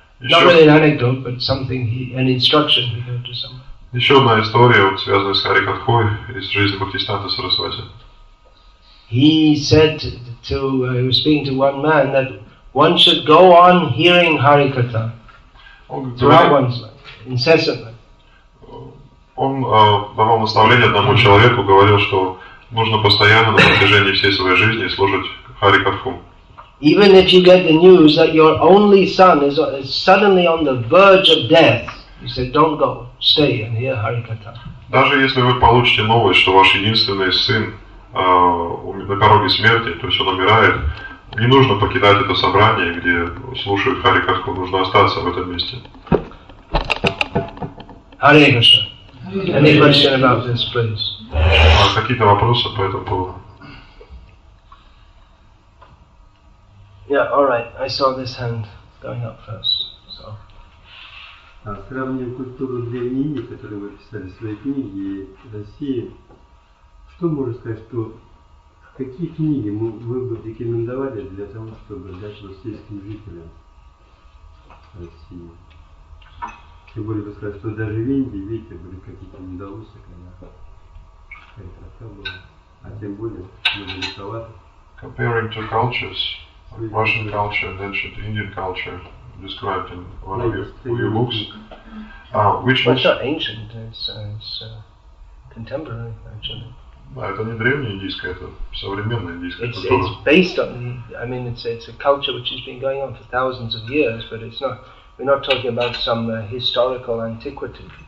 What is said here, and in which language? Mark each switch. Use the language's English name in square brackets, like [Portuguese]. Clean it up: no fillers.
[English] Not really an anecdote, but something, an instruction he gave to someone. [Russian] Еще одна история, связанная с Харикатхой из жизни Бхактисиданта Сарасвати. [English] He said he was speaking to one man that one should go on hearing Harikatha throughout one's life, incessantly. [Russian] Он давал наставление одному человеку, говорил, что нужно постоянно на протяжении всей своей жизни слушать Харикатху. [English] Even if you get the news that your only son is suddenly on the verge of death, he said, don't go, stay and hear Harikatha. [Russian] Даже если вы получите новость, что ваш единственный сын на пороге смерти, то есть он умирает, не нужно покидать это собрание, где слушают Харикатху, нужно остаться в этом месте. [English] Hare Krishna. Any question about this, please? [Russian] Какие-то вопросы по этому поводу? [English] Yeah, all right. I saw this hand going up first. So. [Russian] Сравнив культуру Древней Индии, которую вы писали в своей книге, и России, что можно сказать, что какие книги вы бы рекомендовали для того, чтобы дать сельским жителям России? Тем более вы сказали, что даже в Индии, видите, были какие-то недоусы, когда Харикатха была, а тем более далековато. [English] Comparing two cultures, like Russian culture and ancient Indian culture, described in one of your books, which well, it's not ancient, it's contemporary actually. [Russian] Это не древняя индийская, это современная индийская культура. [English] It's based on the, I mean, it's a culture which has been going on for thousands of years, but it's not. We're not talking about some historical antiquity.